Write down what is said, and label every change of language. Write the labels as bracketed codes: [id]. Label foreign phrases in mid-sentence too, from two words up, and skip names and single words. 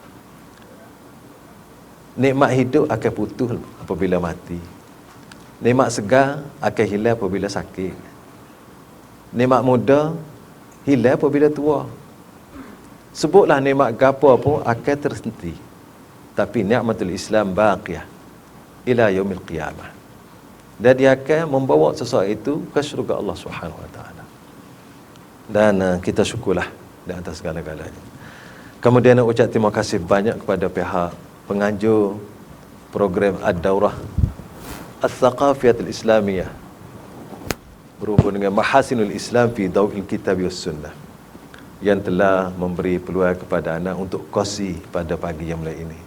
[ms] Nikmat hidup akan putus apabila mati. Nikmat segar akan hilang apabila sakit. Nikmat muda hilang apabila tua. Sebutlah nikmat gapo pun akan terhenti. [ar] Tapi نعمة الإسلام باقية إلى يوم القيامة. [ms] Dan dia akan membawa sesuatu itu ke syurga Allah [ar] سبحانه وتعالى. [ms] Dan kita syukurlah di atas segala-galanya. Kemudian nak ucap terima kasih banyak kepada pihak penganjur program Ad-Daurah Al-Thaqafiyatul Islamiyah berhubung dengan Mahasinul Islam fi Daw'il Kitab was Sunnah yang telah memberi peluang kepada anak untuk kosi pada pagi yang mulia ini.